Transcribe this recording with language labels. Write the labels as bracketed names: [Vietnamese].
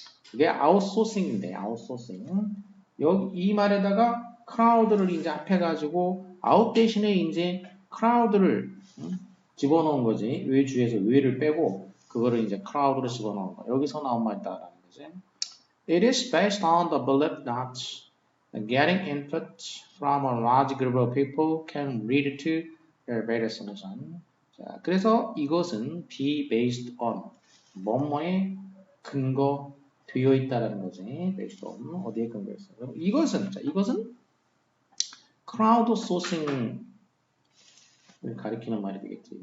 [Korean] 그게 아웃소싱인데 아웃소싱 여기 이 말에다가 크라우드를 이제 합해가지고 아웃 대신에 이제 크라우드를 집어넣은 거지. 외주에서 외를 빼고 그거를 이제 크라우드로 집어넣은 거. 여기서 나온 말이다라는 거지. [English] It is based on the belief that getting input from a large group of people can lead to a better solution. [Korean] 자, 그래서 이것은 [English] be based on [Korean] 뭐뭐에 근거되어 있다라는 거지. [English] based on [Korean] 어디에 근거했어? 이것은 크라우드 소싱을 가리키는 말이 되겠지.